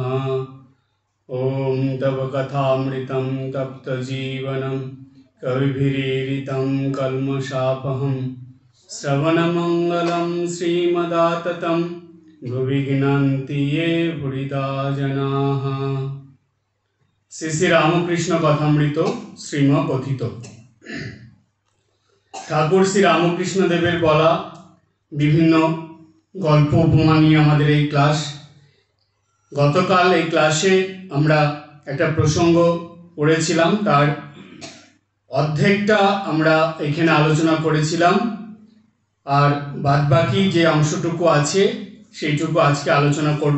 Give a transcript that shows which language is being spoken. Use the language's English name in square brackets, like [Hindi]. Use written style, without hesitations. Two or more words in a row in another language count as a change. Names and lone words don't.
[Sanskrit] ॐ तव कथामृतं तप्तजीवनं कविभिरीडितं कल्मषापहं श्रवणमङ्गलं श्रीमदाततं भुवि गिनन्ति ये भूरिदा जनाः। [Bangla] শ্রী শ্রী রামকৃষ্ণ কথামৃত শ্রীমকথিত। ঠাকুর শ্রী রামকৃষ্ণ দেবের বলা বিভিন্ন গল্প উপমা নিয়ে আমাদের এই ক্লাস। গতকাল এই ক্লাসে আমরা একটা প্রসঙ্গ পড়েছিলাম, তার অর্ধেকটা আমরা এখানে আলোচনা করেছিলাম, আর বাদবাকি যে অংশটুকু আছে সেইটুকু আজকে আলোচনা করব।